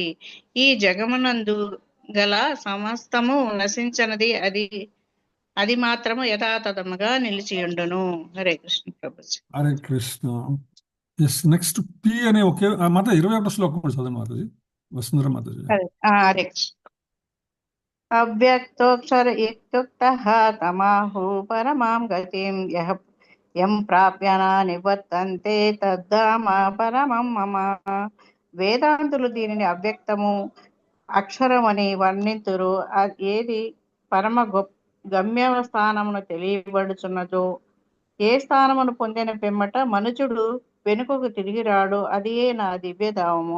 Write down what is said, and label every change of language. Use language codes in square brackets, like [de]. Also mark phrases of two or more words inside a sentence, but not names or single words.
[te] ఈ జగమునందు గల సమస్తము నశించనది, అది మాత్రము యథాతథముగా నిలిచియుండును. హరే కృష్ణ ప్రభుజీ. హరే కృష్ణ. నెక్స్ట్ పి అనే ఒకే మాత 21 శ్లోకం చదవండి మాతాజీ. వసుంధర మాతాజీ. [sa] హరే కృష్ణ. అవ్యక్తోక్షర ఇత్యుక్తః తమాహు పరమాం గతిం యం ప్రాప్య న నివర్తంతే తద్ధామ పరమం మమ. [te] వేదాంతులు దీనిని అవ్యక్తము, అక్షరమని వర్ణింతురు. ఏది పరమ గమ్య స్థానమును తెలియబడుచున్నదో, ఏ స్థానమును పొందిన పిమ్మట మనుషుడు వెనుకకు తిరిగి రాడు, అది నా దివ్యధామము.